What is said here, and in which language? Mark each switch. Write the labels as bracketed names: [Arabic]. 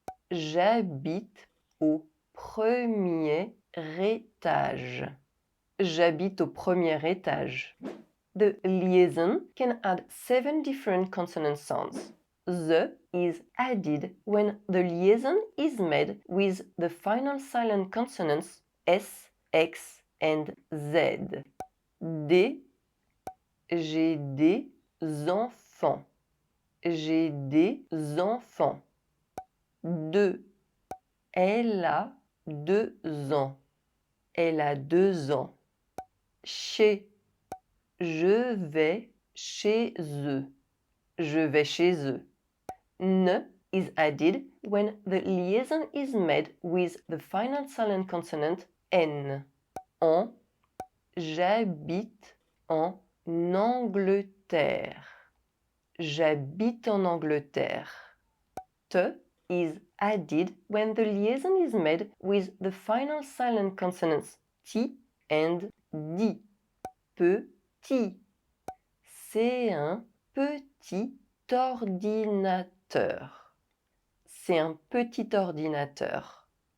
[French] J'habite au premier étage. J'habite au premier étage. [English] The liaison can add 7 different consonant sounds. The is added when the liaison is made with the final silent consonants S, X, and Z. [French] Des. J'ai des enfants. J'ai des enfants. De. Elle a 2 ans. Elle a 2 ans. Chez. Je vais chez eux. Je vais chez eux. [English] Ne is added when the liaison is made with the final silent consonant N. En. [French] J'habite en Angleterre. J'habite en Angleterre. [English] Te is added when the liaison is made with the final silent consonants T and D. [French] Petit. C'est un petit ordinateur. C'est un petit ordinateur.